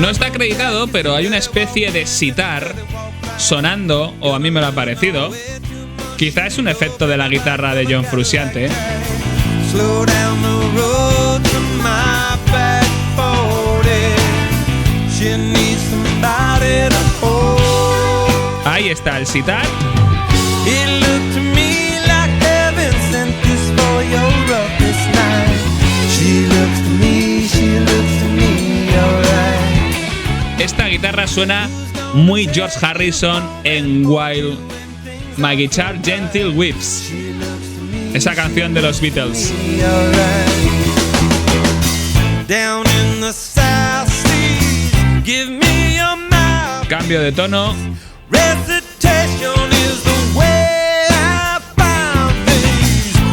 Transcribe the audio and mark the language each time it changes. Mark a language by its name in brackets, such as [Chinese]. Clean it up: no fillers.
[Spanish] No está acreditado, pero hay una especie de sitar sonando, o a mí me lo ha parecido. Quizá es un efecto de la guitarra de John Frusciante. [English] Slow down the road to my back 40. She needs somebody to hold. [Spanish] Ahí está el sitar. [English] It looked to me like heaven sent this for your roughest night. She looks to me, alright. [Spanish] Esta guitarra suena muy George Harrison en While My Guitar Gentle Weeps. Esa canción de los Beatles. [English] Down in the South Seas, give me your mouth. [Spanish] Cambio de tono. [English] Recitation is the way I found things.